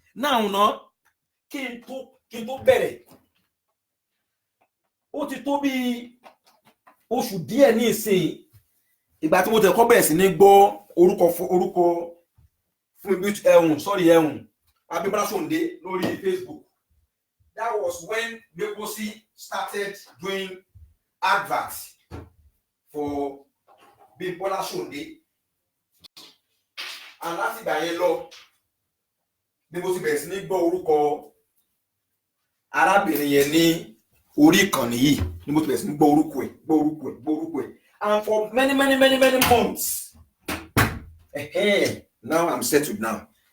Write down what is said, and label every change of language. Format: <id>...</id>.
<yo>Náà kí n tó bẹ̀rẹ̀ ó ti tó bí oṣù díẹ̀ ní ìsìn ìgbà tí mo tẹ̀ kọ́ bẹ̀rẹ̀ sí ní gbọ́ orúkọ fún Abímbọ́lá Ṣóǹdé lórí Facebook.</yo> <en>That was when Gbeposi started doing adverts for Abímbọ́lá Ṣóǹdé.</en> <yo>And láti ìgbà yẹn lọ Gbeposi bẹ̀rẹ̀ sí ní gbọ́ orúkọ arábìnrin yẹn ní orí ìkànnì yìí ni mo ti bẹ̀rẹ̀ sí ní gbọ́ orúkọ ẹ̀.</yo> <en>And for many months now I'm settled now.</en>